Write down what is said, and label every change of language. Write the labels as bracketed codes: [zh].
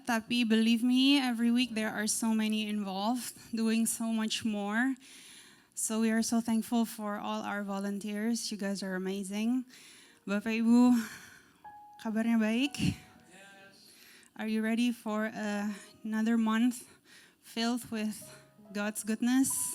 [id] Tapi [en] believe me, every week there are so many involved. Doing so much more. So we are so thankful for all our volunteers. You guys are amazing. [id] Bapak Ibu, kabarnya baik? [en] Are you ready for another month filled with God's goodness?